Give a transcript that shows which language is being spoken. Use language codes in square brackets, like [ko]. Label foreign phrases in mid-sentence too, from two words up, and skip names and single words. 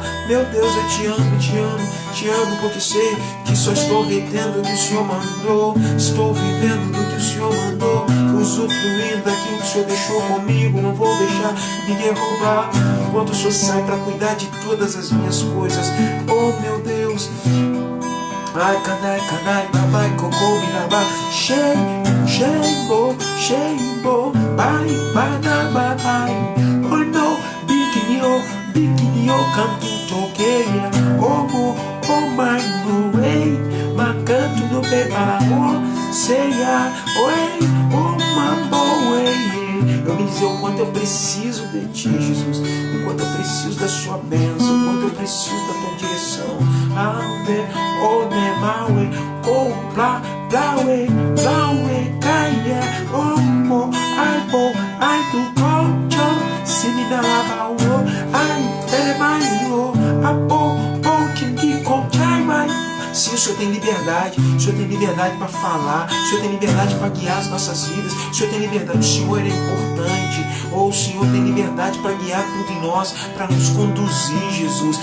[pt] Meu Deus, eu te amo, porque sei que só estou retendo o que o Senhor mandou, estou vivendo do que o Senhor mandou, usufruindo daquilo que o Senhor deixou comigo. Não vou deixar ninguém roubar, enquanto o Senhor sai para cuidar de todas as minhas coisas. Oh meu Deus, ai canai, babai, cocô, mirabá, shembo, bai, oh no, bikinio, canto toqueia, oh my no way, macanto no bebarão, ceia, oi, oh mambo, way. Eu me dizer o quanto eu preciso de ti, Jesus, o quanto eu preciso da sua bênção, o quanto eu preciso da tua direção. Ande, oh nemawe, oh blawe, caia, oh mo, ai do concho, se me dá lava, ai, telemaio, que conchai, mai. Sim, o Senhor tem liberdade, o Senhor tem liberdade para falar, o Senhor tem liberdade para guiar as nossas vidas, o Senhor tem liberdade, o Senhor é importante, ou o Senhor tem liberdade para guiar tudo em nós, para nos conduzir, Jesus.